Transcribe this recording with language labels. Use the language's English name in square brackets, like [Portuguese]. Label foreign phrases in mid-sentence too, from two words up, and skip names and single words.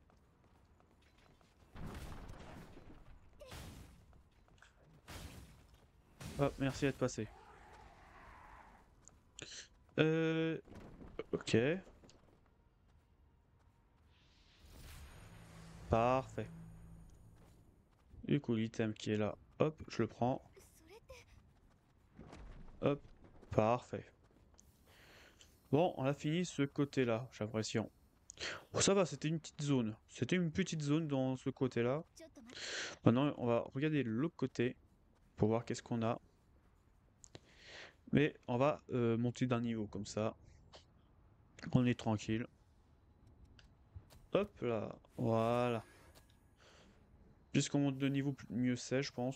[French] Hop, merci d'être passé. Ok. Parfait. Du coup, l'item qui est là, hop, je le prends. [Japanese] それって。 [French] Hop, parfait. Bon, on a fini ce côté-là, j'ai l'impression. Bon, ça va, c'était une petite zone. C'était une petite zone dans ce côté-là. [Japanese] ちょっと待って。 [French] Maintenant, on va regarder l'autre côté pour voir qu'est-ce qu'on a. Mais on va monter d'un niveau comme ça. On est tranquille. Hop là, voilà. Puisqu'on monte de niveau, mieux c'est, je pense.